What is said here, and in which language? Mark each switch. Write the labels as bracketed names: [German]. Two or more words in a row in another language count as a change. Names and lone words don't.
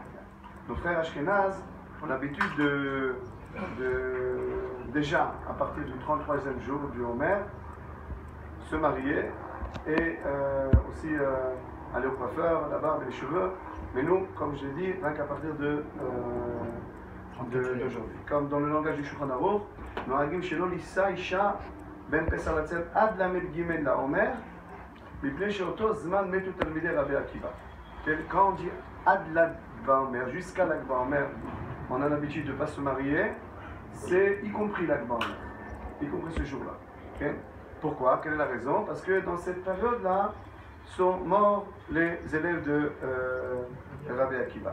[French] Nos frères Ashkenaz ont l'habitude déjà, à partir du 33e jour du Homer, se marier et aussi aller au coiffeur, la barbe et les cheveux. Mais nous, comme je l'ai dit, rien qu'à partir d'aujourd'hui. Comme dans le langage du Shulchan Aruch, [Hebrew] נוהגים שלא לישא אשה בין פסח לעצרת עד למ"ד גימ"ל לעומר, מפני שאותו זמן מתו תלמידי רבי עקיבא. [French] Quand on dit ad Lag BaOmer, jusqu'à Lag BaOmer, on a l'habitude de ne pas se marier, c'est y compris Lag BaOmer, y compris ce jour-là. Okay? Pourquoi? Quelle est la raison? Parce que dans cette période-là sont morts les élèves de Rabbi Akiva.